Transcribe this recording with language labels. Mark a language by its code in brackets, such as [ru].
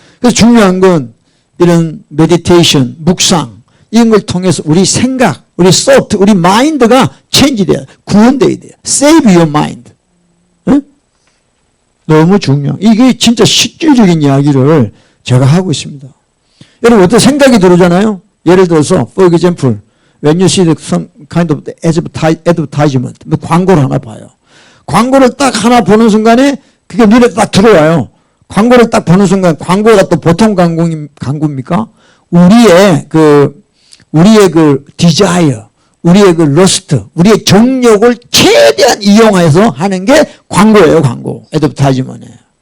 [ko] 그래서 중요한 건 이런 메디테이션, 묵상 이런 걸 통해서 우리 생각, 우리 thought, 우리 마인드가 체인지돼야 돼요. 구원돼야 돼요. [en] Save your mind. [ko] 응? 너무 중요한. 이게 진짜 실질적인 이야기를 제가 하고 있습니다. 여러분 어떤 생각이 들어오잖아요. 예를 들어서 [en] for example, when you see some kind of advertisement, [ko] 광고를 하나 봐요. 광고를 딱 하나 보는 순간에 그게 눈에 딱 들어와요. 광고를 딱 보는 순간 광고가 또 보통 광고입니까? 우리의 그 desire, 우리의 그 lust, 우리의 정욕을 최대한 이용해서 하는 게 광고예요, 광고. advertisement이에요.